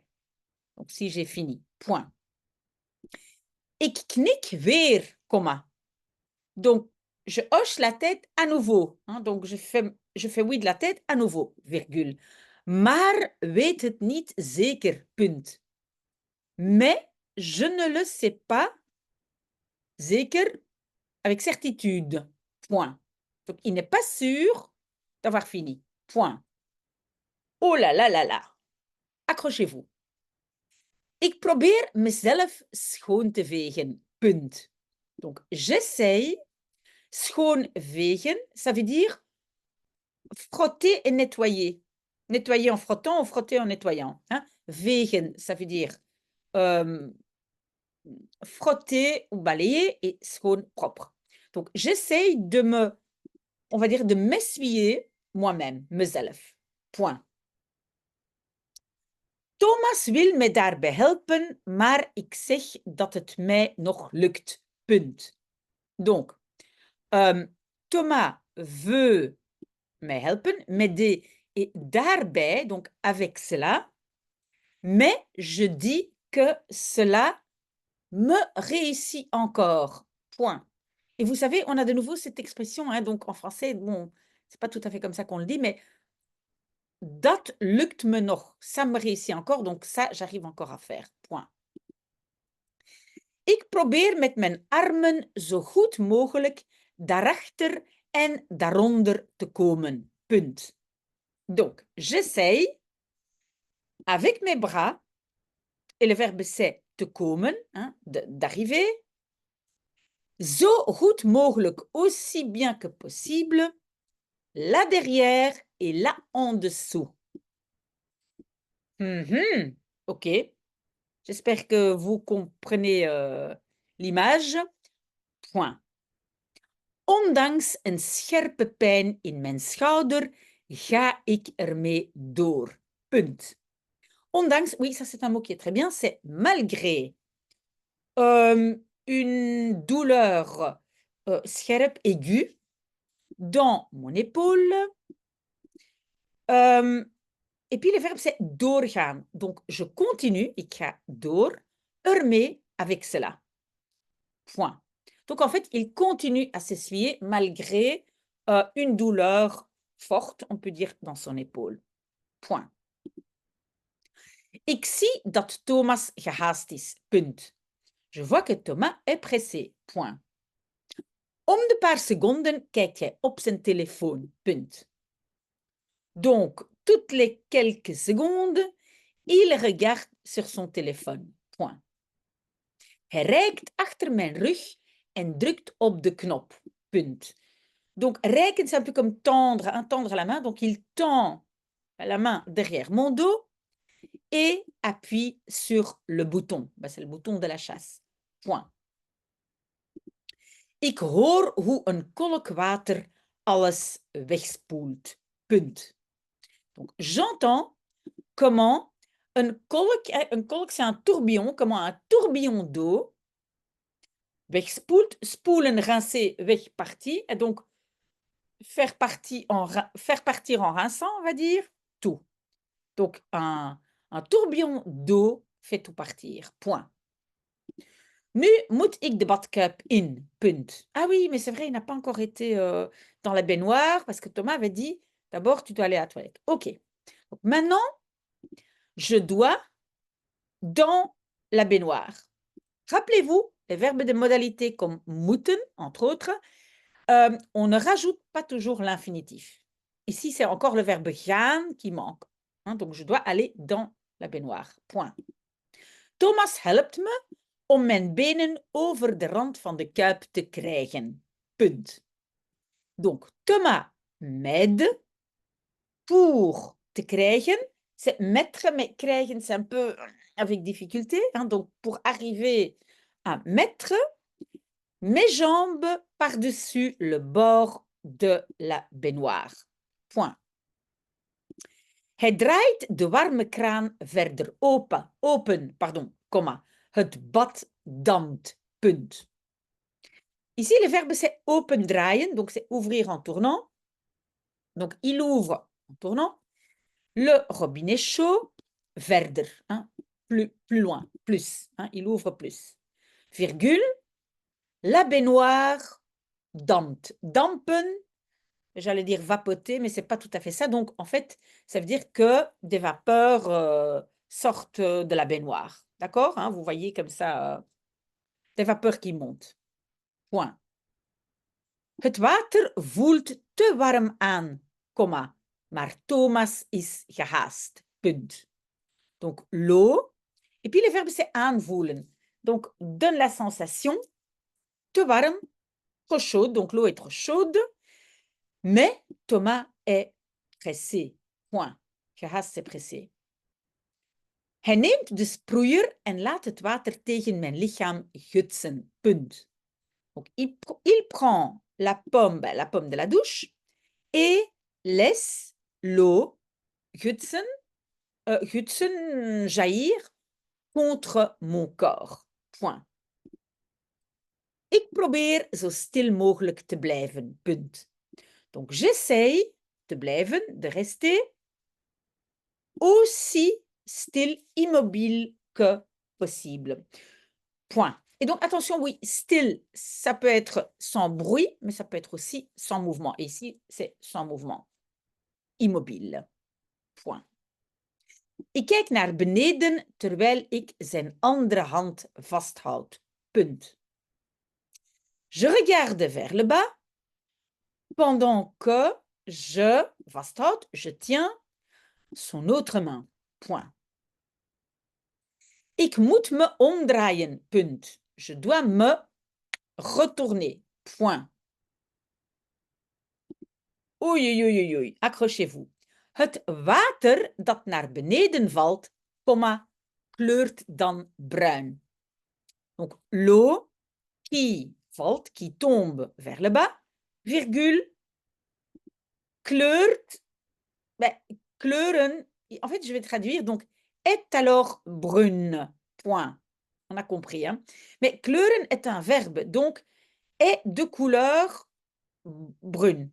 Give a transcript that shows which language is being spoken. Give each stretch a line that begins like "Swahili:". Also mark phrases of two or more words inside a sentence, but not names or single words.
French: Donc, si j'ai fini. Point.
Dutch: Ik knik weer, comma.
French: Donc, je hoche la tête à nouveau. Hein, donc, je fais oui de la tête à nouveau, virgule.
Dutch: Maar weet het niet zeker, punt.
French: Mais je ne le sais pas zeker avec certitude, point. Donc, il n'est pas sûr d'avoir fini, point. Oh là là là là. Accrochez-vous.
Dutch: Ik probeer mezelf schoon te vegen, punt.
French: Donc, j'essaye.
Dutch: Schoon vegen,
French: ça veut dire frotter et nettoyer. Nettoyer en frottant ou frotter en nettoyant. Hein? Vegen, ça veut dire frotter ou balayer et schoon propre. Donc, j'essaye de on va dire, de m'essuyer moi-même, mezelf. Point.
Dutch: Thomas wil me daarbij helpen, maar ik zeg dat het mij nog lukt. Punt.
French: Donc, Thomas veut me helpen, m'aider, et daarbij, donc avec cela, mais je dis que cela me réussit encore. Point. Et vous savez, on a de nouveau cette expression, hein, donc en français, bon, c'est pas tout à fait comme ça qu'on le dit, mais
Dutch: dat lukt me nog,
French: ça me réussit encore, donc ça, j'arrive encore à faire. Point.
Dutch: Ik probeer met mijn armen zo goed mogelijk daarachter en daaronder te komen. Punt.
French: Donc, j'essaye avec mes bras, et le verbe c'est
Dutch: te komen,
French: hein, d'arriver,
Dutch: zo goed mogelijk,
French: aussi bien que possible, là derrière et là en dessous. Ok. J'espère que vous comprenez l'image. Point.
Dutch: Ondanks een scherpe pijn in mijn schouder, ga ik ermee door. Punt.
French: Ondanks, oui, ça c'est un mot qui est très bien, c'est malgré une douleur scherp, aiguë, dans mon épaule. Et puis le verbe c'est doorgaan. Donc je continue,
Dutch: ik ga door, ermee,
French: avec cela. Point. Donc en fait, il continue à s'essuyer malgré une douleur forte, on peut dire, dans son épaule. Point.
Dutch: Ik zie dat Thomas gehaast is. Punt.
French: Je vois que Thomas est pressé. Point.
Dutch: Om de paar seconden kijkt hij op zijn telefoon. Punt.
French: Donc, toutes les quelques secondes, il regarde sur son téléphone. Point.
Dutch: Hij reikt achter mijn rug en drukt op de knop. Punt.
French: Donc, reiken, c'est un peu comme tendre, hein, tendre la main. Donc, il tend la main derrière mon dos et appuie sur le bouton. Ben, c'est le bouton de la chasse. Point.
Dutch: Ik hoor hoe een kolk water alles wegspoelt. Punt.
French: Donc, j'entends comment
Dutch: een kolk
French: c'est un tourbillon, comment un tourbillon d'eau wegspoelt, spoelen, rincer, wegpartie, et donc faire partir en rinçant, on va dire, tout. Donc, un tourbillon d'eau fait tout partir, point.
Dutch: Nu moet ik de badkuip in, punt.
French: Ah oui, mais c'est vrai, il n'a pas encore été dans la baignoire, parce que Thomas avait dit, d'abord, tu dois aller à la toilette. OK. Donc, maintenant, je dois dans la baignoire. Rappelez-vous, les verbes de modalité comme moeten, entre autres, on ne rajoute pas toujours l'infinitif. Ici, c'est encore le verbe gaan qui manque. Hein, donc, je dois aller dans la baignoire. Point.
Dutch: Thomas helpt me om mijn benen over de rand van de kuip te krijgen. Punt.
French: Donc, Thomas m'aide pour
Dutch: te krijgen.
French: C'est mettre, mais krijgen, c'est un peu avec difficulté. Hein, donc, pour arriver à mettre mes jambes par-dessus le bord de la baignoire. Point.
Dutch: Hij draait de warme kraan verder open, pardon, comma. Het bad dampt, punt.
French: Ici, le verbe, c'est
Dutch: open draaien,
French: donc c'est ouvrir en tournant. Donc, il ouvre en tournant. Le robinet chaud, verder, hein, plus loin, plus, hein, il ouvre plus. Virgule, la baignoire dampt. Dampen, j'allais dire vapoter, mais c'est pas tout à fait ça. Donc, en fait, ça veut dire que des vapeurs sortent de la baignoire. D'accord, hein, vous voyez comme ça, des vapeurs qui montent. Point.
Dutch: Het water voelt te warm aan, comma, maar Thomas is gehaast. Punt.
French: Donc, l'eau. Et puis, le verbe, c'est aanvoelen. Donc, donne la sensation.
Dutch: Te warm,
French: trop chaude. Donc, l'eau est trop chaude. Mais Thomas est pressé. Point. Gehaast, c'est pressé.
Dutch: Hij neemt de sproeier en laat het water tegen mijn lichaam gutsen. Punt.
French: Donc, il prend la pomme de la douche et laisse l'eau gutsen jaillir contre mon corps. Point.
Dutch: Ik probeer zo stil mogelijk te blijven. Punt.
French: Donc, j'essaye de blijven, de rester aussi still, immobile que possible. Point. Et donc, attention, oui, still, ça peut être sans bruit, mais ça peut être aussi sans mouvement. Et ici, c'est sans mouvement. Immobile. Point.
Dutch: Ik kijk naar beneden terwijl ik zijn andere hand vasthoud. Punt.
French: Je regarde vers le bas pendant que je vasthoud, je tiens son autre main. Point.
Dutch: Ik moet me omdraaien. Punt.
French: Je dois me retourner. Point. Oei, oei, oei, oei. Accrochez-vous.
Dutch: Het water dat naar beneden valt, comma, kleurt dan bruin.
French: Donc, l'eau qui valt, qui tombe vers le bas, virgule, kleurt, kleuren, en fait, je vais traduire, donc, est alors brune, point. On a compris, hein? Mais kleuren est un verbe, donc, est de couleur brune.